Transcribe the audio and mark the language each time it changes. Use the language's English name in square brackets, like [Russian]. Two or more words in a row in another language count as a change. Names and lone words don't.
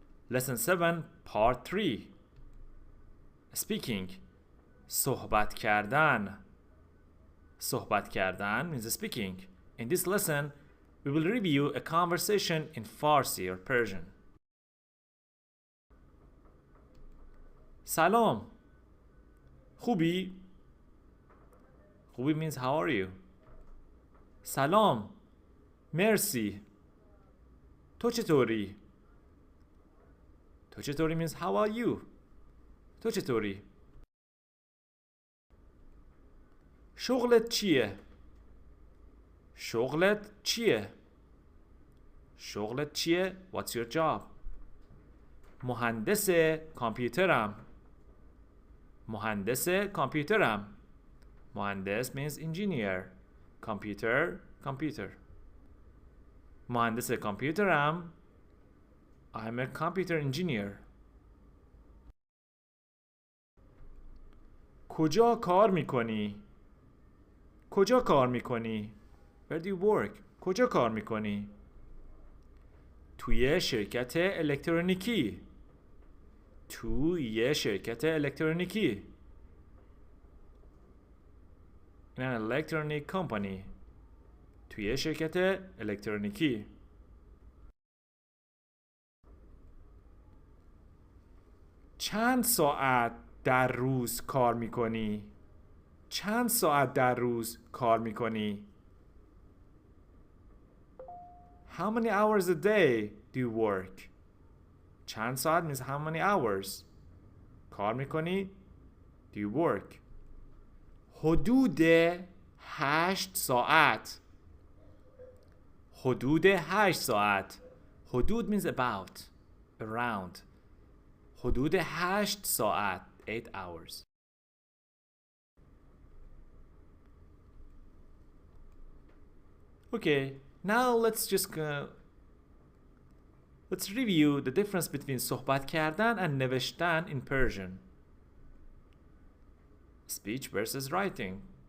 [English] Lesson 7 Part 3 Speaking. [Persian] صحبت کردن. صحبت کردن [English] means speaking. In this lesson, we will review a conversation in Farsi or Persian. [Persian] سلام. خوبی؟ خوبی [English] means how are you? [Persian] سلام. مرسی. تو چطوری؟ تو چطوری [English] means how are you? [Persian] تو چطوری؟ شغلت چیه؟ شغلت چیه؟ شغلت چیه؟ [English] What's your job? [Persian] مهندس کامپیوترم. مهندس کامپیوترم. [English] مهندس means engineer. Computer. [Persian] مهندس کامپیوترم. [English] I'm a computer engineer. [Persian] کجا کار میکنی؟ کجا کار میکنی؟ [English] Where do you work? [Persian] کجا کار میکنی؟ توی شرکت الکترونیکی. توی شرکت الکترونیکی. [English] In an electronic company. [Persian] توی شرکت الکترونیکی. چند ساعت در روز کار میکنی؟ چند ساعت در روز کار میکنی؟ [English] How many hours a day do you work? [Persian] چند ساعت [English] means how many hours. [Persian] کار میکنی؟ [English] Do you work? [Persian] حدود 8 ساعت. حدود 8 ساعت. حدود [English] means about, around. [Persian] حدود 8 ساعت. 8 hours. [English] Okay, now let's review the difference between [Persian] صحبت کردن [English] and نوشتن in Persian. Speech versus writing.